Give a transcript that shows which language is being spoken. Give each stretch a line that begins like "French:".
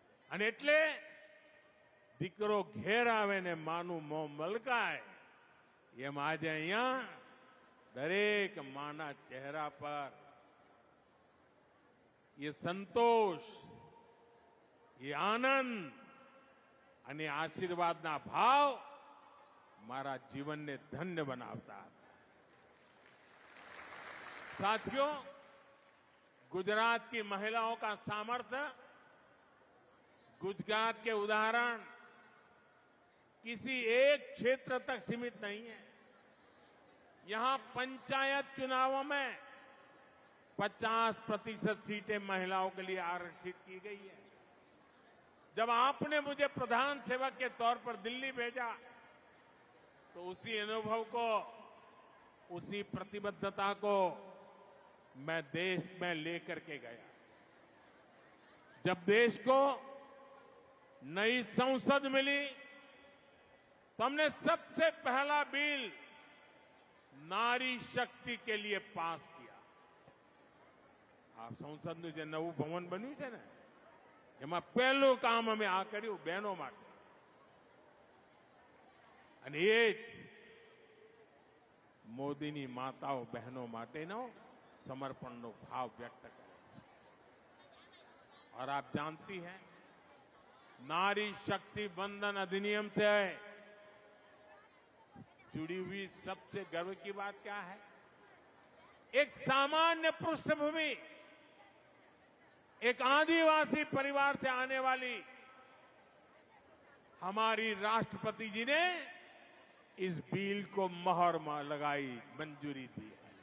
Gujarati: અને એટલે દીકરો ઘેર આવે ને માનું મોં મલકાય એમ આજે અહીંયા દરેક માના ચહેરા પર
Hindi: ये संतोष, ये आनंद
Gujarati: અને આશીર્વાદના ભાવ મારા જીવનને ધન્ય બનાવતા હતા.
Hindi: साथियों, गुजरात की महिलाओं का सामर्थ्य, गुजरात के उदाहरण किसी एक क्षेत्र तक सीमित नहीं है. यहां पंचायत चुनावों में 50% सीटें महिलाओं के लिए आरक्षित की गई है. जब आपने मुझे प्रधान सेवक के तौर पर दिल्ली भेजा तो उसी अनुभव को, उसी प्रतिबद्धता को मैं देश में लेकर के गया. जब देश को नई संसद मिली तो हमने सबसे पहला बिल नारी शक्ति के लिए पास किया. आप संसद
Gujarati: જે નવું ભવન બન્યું છે ને એમાં પહેલું કામ અમે આ કર્યું બહેનો માટે. અને એ જ મોદીની માતાઓ બહેનો માટેનો સમર્પણનો ભાવ વ્યક્ત કરે છે.
Hindi: और आप जानती हैं, नारी शक्ति बंधन अधिनियम से जुड़ी हुई सबसे गर्व की बात क्या है? एक सामान्य पृष्ठभूमि, एक आदिवासी परिवार से आने वाली हमारी राष्ट्रपति जी ने इस बिल को मोहर लगाई, मंजूरी दी है.